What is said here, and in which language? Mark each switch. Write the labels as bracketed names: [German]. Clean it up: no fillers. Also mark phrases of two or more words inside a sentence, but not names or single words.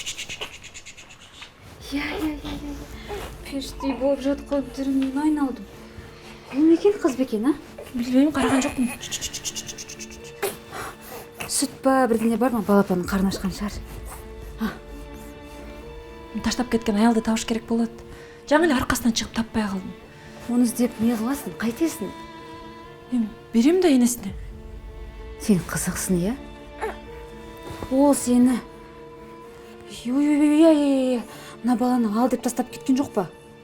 [Kazakh] Періштей болып жатқан түрімнен айналдым. Кім екен, қыз ба екен, а? Білмеймін, қараған жоқпын. Сүт па, бірдеңе бар ма? Балапанның қарны ашқан шығар. Таштап кеткен аялды тауыш керек болады. Жаңыл арқасынан шығып таппай қалдым. Оны іздеп не қыласың, қайтесің? Мен берем да енесіне. Сен қызықсың, иә? Ол сені... Мына баланы ал деп тастап кеткен жоқ па?